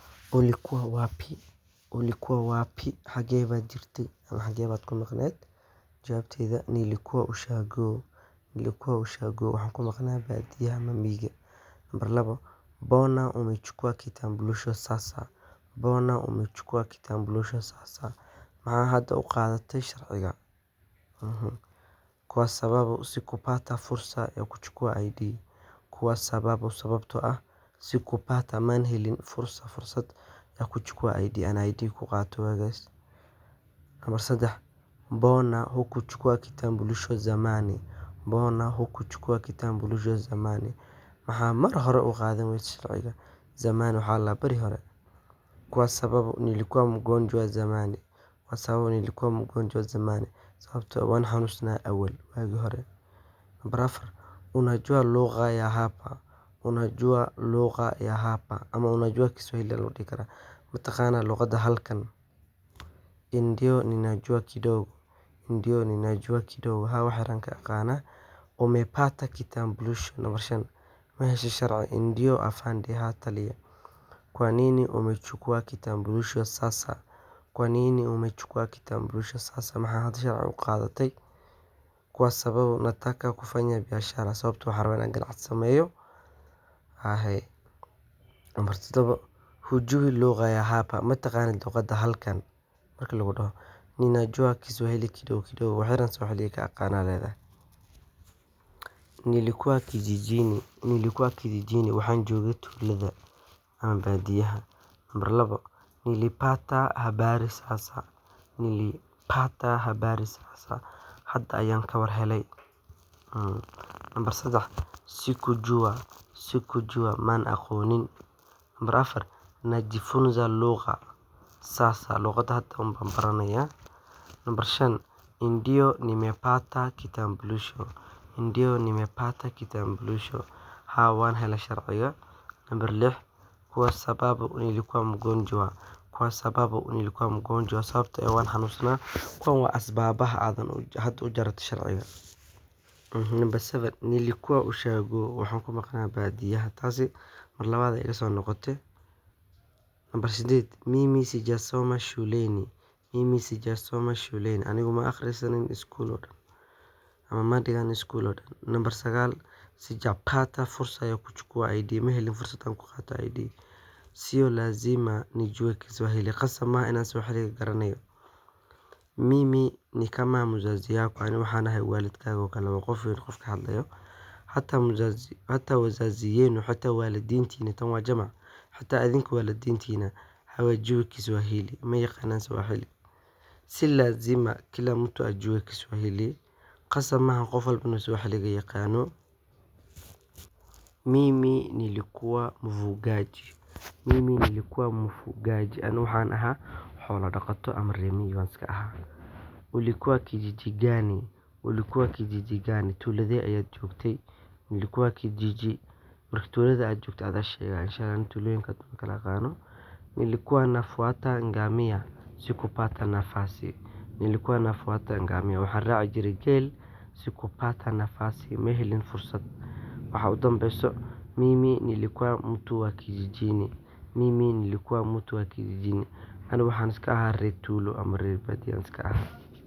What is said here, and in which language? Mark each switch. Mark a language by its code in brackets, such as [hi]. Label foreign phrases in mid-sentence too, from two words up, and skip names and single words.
[sw] Ulikuwa wapi? Ulikuwa wapi? [so] Xagee baad jirtay ama xagee baad ku maqneed? Jawaabtayda [sw] nilikuwa ushago. Nilikuwa ushago [so] waxaan ku maqnaa baadiyaha ama miyiga. [sw] Nambar 2, mbona umechukua kitambulisho sasa? Mbona umechukua kitambulisho sasa? [so] Maxaa hadda u qaadatay sharciga? [sw] Kwa sababu sikupata fursa ya kuchukua ID. Kwa sababu [so] sababtoo ah sikupata maan helin fursad [sw] ya kuchukua ID [so] aan ID ku qaato waagaas. [sw] Nambar 3, mbona hukuchukua kitambulisho zamani? Mbona hukuchukua kitambulisho zamani? [so] Maxaa mar hore u qaadan wayday sharciga? Zamani waxaa la bari hore. [sw] Kwa sababu nilikuwa mgonjwa zamani. Kwa sababu nilikuwa mgonjwa zamani. [so] Sababtoo waan xanuunsnaa awal waagi hore. [sw] Nambar 4, unajua lugha ya hapa? Unajua lugha ya hapa ama unajua Kiswahili [so] loo dhihi karaa. Mataqaanaa luqadda halkan? [sw] Ndio ninajua kidogo. Ndio ninajua kidogo. [so] Haa wax yar ka aqaana. [sw] Umepata kitambulisho. [so] Nambar 5, ma heshay sharci? [sw] Ndio afande [so] haa taliya. [sw] Kwa nini umechukua kitambulisho sasa? Kwa nini umechukua kitambulisho sasa? [so] Maxaa hadda sharci u qaadatay? [sw] Kwa sababu nataka kufanya biashara. [so] Sababtoo waxaan rabaa inaan ganacsi sameeyo. [sw] Nambar 7, hujui lugha ya hapa? [so] Mataqaanid luqadda halkan? Marka lagu dhaho [sw] ninajua Kiswahili kidogo kidogo [so] wax yaran Swahili ka aqaanaa leedahay. [sw] Nilikuwa kijijini [so] waxaan joogay tuulada ama baadiyaha. [sw] Nambar 2, nilipata habari sasa. Nilipata habari sasa. [so] Hadda ayaan ka war helay. Nambar 3, sikujua maan aqoonin. [sw] Nambar 4, najifunza lugha sasa. [so] Luqadda hadda baan baranayaa. [sw] Nambar 5, ndio nimepata kitambulisho. Ndio nimepata kitambulisho. [so] Haa waan helay sharciga. [sw] Nambar 6, kwa sababu nilikuwa mgonjwa. Kwa sababu nilikuwa mgonjwa. [so] Sababtoo waan xanuunsnaa. Kuwan waa asbaabaha aadan hadda u jaratay sharciga. [sw] Nambar 7, nilikuwa ushago [so] waxaan ku maqnaa baadiyaha. Taasi mar labaad iga soo noqotay. [sw] Nambar 8, mimi sijasoma shuleni. Mimi sijasoma shuleni. [so] Anigu ma akhrisanin iskuul oo dhan ama ma dhigan iskuul oo dhan. [sw] Nambar 9, sijapata fursa ya kuchukua ID. [so] Ma helin fursad aan ku qaato ID. [sw] Sio lazima nijue Kiswahili. [so] Qasab maaha inaan Swahili garanayo. [sw] Mimi ni kama mzazi yako. [so] Ani waxaan ahay waalidkaaga oo kale. Waa qof weyn qof ka hadlayo. [sw] Hata wazazi yenu, [so] hata waalidiintiina. Tan waa jamac. Hata adinka waalidiintiina [sw] hawajui Kiswahili. [so] Ma yaqaanaan Swahili. [sw] Si lazima kila mtu ajue Kiswahili. [so] Qasab maaha qof walba inuu Swahiliga yaqaano. [sw] Mimi nilikuwa mfugaji. Mimi nilikuwa mfugaji. [so] Ani waxaan ahaa xoolo dhaqato ama reer miyi baan iska ahaa. [sw] Ulikuwa kijiji gani? Ulikuwa kijiji gani? [so] Tuuladee ayaad joogtay? [sw] Nilikuwa kijiji. [so] Marka tuulada aad joogto aad sheega [ar] insha Allah [so] tuulooyinka ma kala aqaano. [sw] Nilikuwa nafuata ngamia. Sikupata nafasi. Nilikuwa nafuata ngamia. [so] Waxaan raaci jiray geel. [sw] Sikupata nafasi. [so] Ma helin fursad. Waxa u dambayso [sw] mimi nilikuwa mtu wa kijijini. Mimi nilikuwa mtu wa kijijini. [so] Ani waxaan iska ahaa reer tuulo ama reer baadiya iska ahaa.